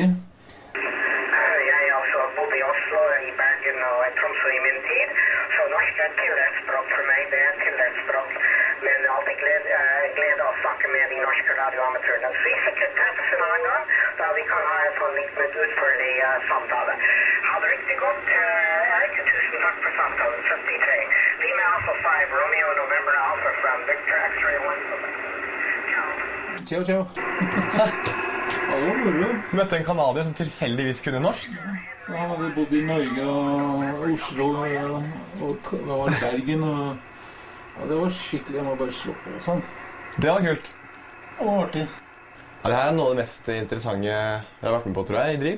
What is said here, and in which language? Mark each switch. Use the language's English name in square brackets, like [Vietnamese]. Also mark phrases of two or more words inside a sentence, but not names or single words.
[Norwegian] Jeg altså bodde i Oslo, i Bergen og i Tromsø i min tid, så norsk tilleggsspråk for meg, det tilleggsspråk. Men alltid glede å snakke med de norske radioamatørene. Så vi sikkert treffes en annen gang, da vi kan ha en sånn litt utførlig samtale. Ha det riktig godt, Erik. Tusen takk for samtalen. 73. [English] Lima Alpha 5, Romeo November Alpha from Victor X-Ray 1. [Italian] Ciao. Ciao, ciao. [Norwegian] Ja, det var moro. Du møtte en kanadier som tilfeldigvis kunne norsk? Ja, han hadde bodd i Norge og Oslo og det var Bergen og det var skikkelig, jeg må bare slukke det sånn. Det var kult. Det var artig. Ja, det her noe av det mest interessante jeg har vært med på, tror jeg, i Driv.